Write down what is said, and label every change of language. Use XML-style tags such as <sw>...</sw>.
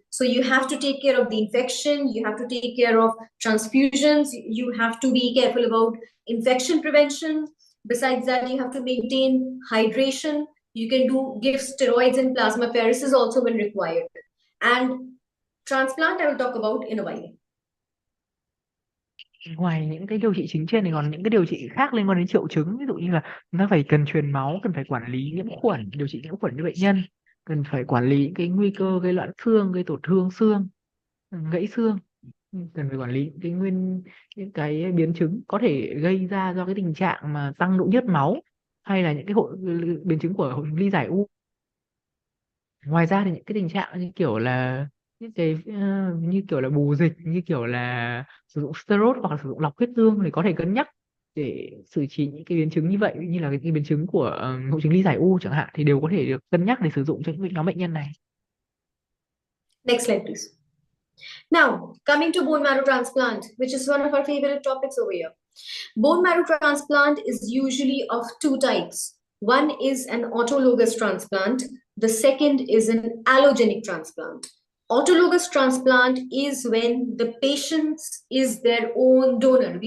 <en>So you have to take care of the infection, you have to take care of transfusions, you have to be careful about infection prevention. Besides that, you have to maintain hydration. You can give steroids and plasmapheresis also when required. And transplant I will talk about in a while.</en> <vi>Ngoài những cái điều trị chính trên thì còn những cái điều trị khác liên quan đến triệu chứng, ví dụ như là chúng ta phải cần truyền máu, cần phải quản lý nhiễm khuẩn, điều trị nhiễm khuẩn cho bệnh nhân, cần phải quản lý những cái nguy cơ gây loãng xương, gây tổn thương xương, gãy xương, cần phải quản lý những cái biến chứng có thể gây ra do cái tình trạng mà tăng nội nhớt máu, hay là những cái biến chứng của hội chứng ly giải u. Ngoài ra thì những cái tình trạng như kiểu là những cái như kiểu là bù dịch, như kiểu là sử dụng steroid hoặc là sử dụng lọc huyết tương thì có thể cân nhắc để xử trí những cái biến chứng như vậy, như là cái biến chứng của hội chứng ly giải u chẳng hạn, thì đều có thể được cân nhắc để sử dụng cho những nhóm bệnh nhân này.</vi> <en>Next slide, please. Now, coming to bone marrow transplant, which is one of our favorite topics over here. Bone marrow transplant is usually of two types. One is an autologous transplant. The second is an allogenic transplant. Autologous transplant is when the patient is their own donor.</en>